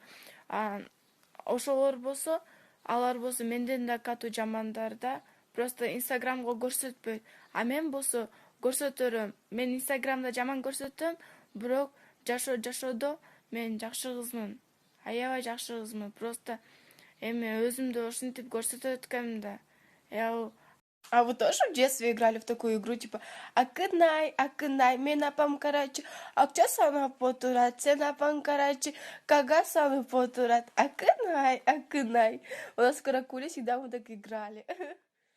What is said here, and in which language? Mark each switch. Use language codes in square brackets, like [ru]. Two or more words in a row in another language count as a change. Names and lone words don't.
[ky] Ошолор болсо, алар болсо менден да катуу жамандар да, просто Инстаграмга көрсөтпөйт. Мен болсо көрсөтөрөм. Мен Инстаграмда жаман көрсөтөм, бирок жашоодо мен жакшы кызмын. Аябай жакшы кызмын. Просто эми өзүмдү ушинтип көрсөтөт экенмин да. [ru] А вы тоже в детстве играли в такую игру, типа Акынай, [ky] мен апам, [ru] короче, [ky] акча санап отурат, сен апаң, [ru] короче, [ky] кага санап отурат, [ru] Акынай. У нас в Каракуле всегда мы так играли.